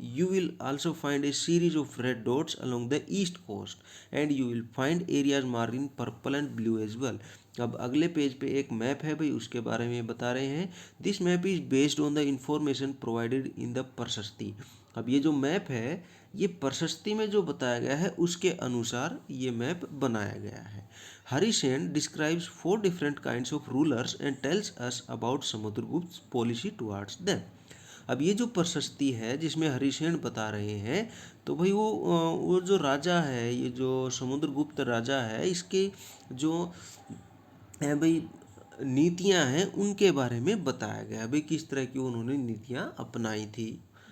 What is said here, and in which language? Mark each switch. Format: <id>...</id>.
<en>You will also find a series of red dots along the east coast, and you will find areas marked in purple and blue as well.</en> <hi>अब अगले page पे एक map है भाई, उसके बारे में बता रहे हैं।</hi> <en>This map is based on the information provided in the prashasti.</en> <hi>अब ये जो मैप है, ये प्रशस्ति में जो बताया गया है उसके अनुसार ये मैप बनाया गया है।</hi> <en>Harishen describes 4 different kinds of rulers and tells us about Samudragupta's policy towards them.</en> <hi>अब ये जो प्रशस्ति है जिसमें हरिसेन बता रहे हैं, तो भाई वो जो राजा है, ये जो समुद्रगुप्त राजा है, इसके जो है भाई नीतियां हैं उनके बारे में बताया गया है भाई, किस तरह की उन्होंने नीतियां अपनाई थी।</hi>